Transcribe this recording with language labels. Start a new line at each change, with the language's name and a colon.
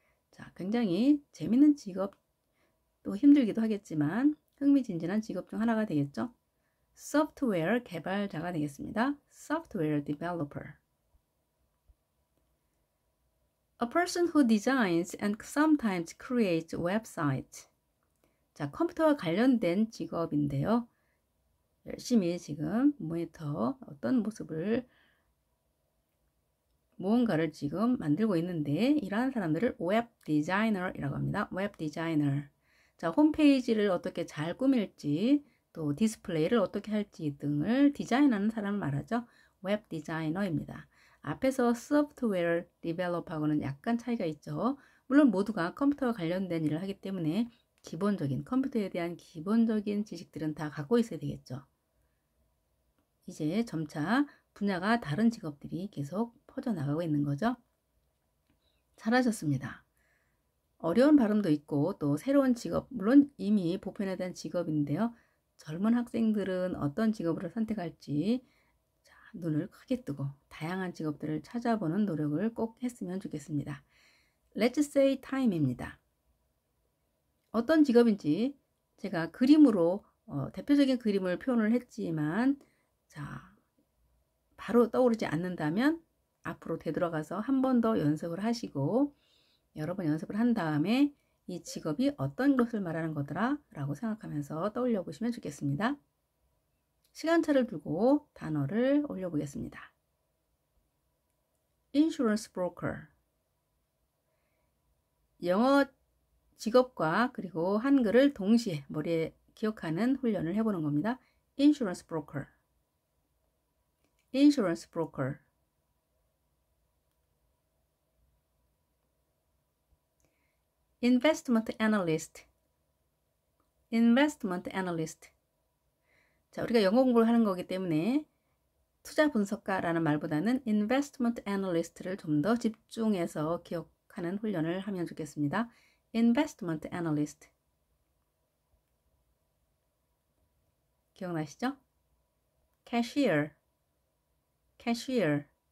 Korean: 자, 굉장히 재밌는 직업, 또 힘들기도 하겠지만 흥미진진한 직업 중 하나가 되겠죠. 소프트웨어 개발자가 되겠습니다.
English: software developer. A person who designs and sometimes creates websites.
Korean: 자, 컴퓨터와 관련된 직업인데요. 열심히 지금 모니터 어떤 모습을 무언가를 지금 만들고 있는데 이러한 사람들을 웹 디자이너라고 합니다. 웹 디자이너. 자, 홈페이지를 어떻게 잘 꾸밀지 또 디스플레이를 어떻게 할지 등을 디자인하는 사람을 말하죠. 웹 디자이너입니다. 앞에서 소프트웨어 디벨롭하고는 약간 차이가 있죠. 물론 모두가 컴퓨터와 관련된 일을 하기 때문에 기본적인 컴퓨터에 대한 기본적인 지식들은 다 갖고 있어야 되겠죠. 이제 점차 분야가 다른 직업들이 계속 퍼져나가고 있는 거죠. 잘하셨습니다. 어려운 발음도 있고 또 새로운 직업, 물론 이미 보편화된 직업인데요. 젊은 학생들은 어떤 직업을 선택할지 자, 눈을 크게 뜨고 다양한 직업들을 찾아보는 노력을 꼭 했으면 좋겠습니다.
English: Let's say time입니다.
Korean: 어떤 직업인지 제가 그림으로 대표적인 그림을 표현을 했지만 자, 바로 떠오르지 않는다면 앞으로 되돌아가서 한 번 더 연습을 하시고 여러 번 연습을 한 다음에 이 직업이 어떤 것을 말하는 거더라 라고 생각하면서 떠올려 보시면 좋겠습니다. 시간차를 두고 단어를 올려보겠습니다.
English: Insurance broker.
Korean: 영어 직업과 그리고 한글을 동시에 머리에 기억하는 훈련을 해보는 겁니다.
English: Insurance broker. Insurance broker. investment analyst, investment analyst.
Korean: 자, 우리가 영어 공부를 하는 거기 때문에 투자 분석가라는 말보다는 investment analyst를 좀 더 집중해서 기억하는 훈련을 하면 좋겠습니다.
English: investment analyst.
Korean: 기억나시죠?
English: cashier, cashier.